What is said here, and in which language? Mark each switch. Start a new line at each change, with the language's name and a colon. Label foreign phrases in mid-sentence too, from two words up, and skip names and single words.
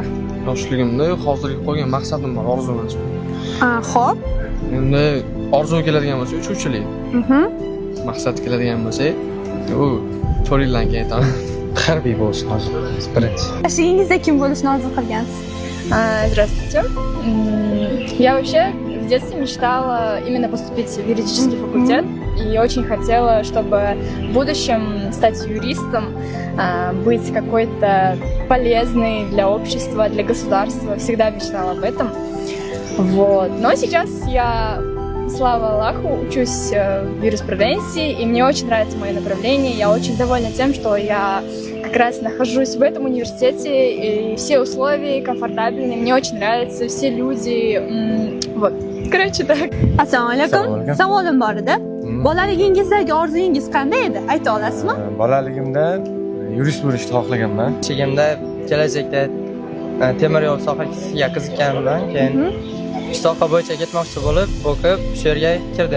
Uzbek: Yoshligimda hozirga qo'ygan maqsadim bor, orzum emas. Xo'p. Endi orzu keladigan bo'lsa uchuvchilik. Maqsad keladigan bo'lsa, u 4 yildan keyin aytaman. Harbiy bo'lishni orzu qilamiz, birinchi. Yoshligingizda kim bo'lishni orzu qilgansiz?
Russian: Здравствуйте. Я вообще в детстве мечтала именно поступить в юридический факультет и очень хотела, чтобы в будущем стать юристом, быть какой-то полезной для общества, для государства. Всегда мечтала об этом. Вот. Но сейчас я, слава Аллаху, учусь в юриспруденции, и мне очень нравится мое направление. Я очень довольна тем, что я как раз нахожусь в этом университете, и все условия комфортабельные, мне очень нравятся, все люди. Вот. Короче, так.
Uzbek: Assalomu alaykum. Savolim bor edi. Bolaligingizdagi orzungiz qanday edi? Ayta olasizmi? Bolaligimda yurist bo'lishni xohlaganman. Yoshligimda kelajakda temir yo'l sohasiga qiziqqanimdan keyin shu soha bo'yicha ketmoqchi bo'lib, o'qib, shu yerga kirdim.